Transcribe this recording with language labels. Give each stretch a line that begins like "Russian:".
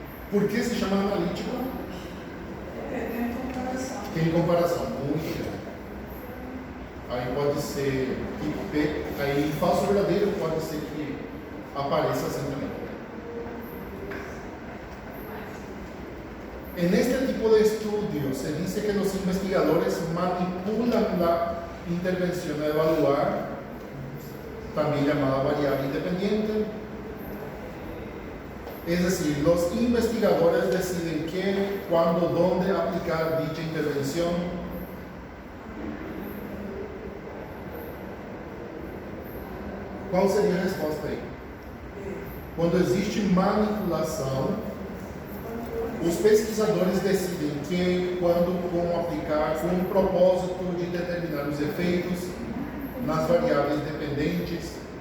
Portuguese: Por que se chama analítico? Tem comparação. Tem comparação, muito bem. Aí pode ser que aí falso verdadeiro pode ser que apareça assim também.
Spanish: En este tipo de estudio se dice que los investigadores manipulan la intervención a evaluar, también llamada variable independiente. Es decir, los investigadores deciden qué, cuándo, dónde aplicar dicha intervención.
Portuguese: qual seria a resposta aí? Quando existe manipulação, os pesquisadores decidem quem e quando vão aplicar com o propósito de determinar os efeitos nas variáveis dependentes.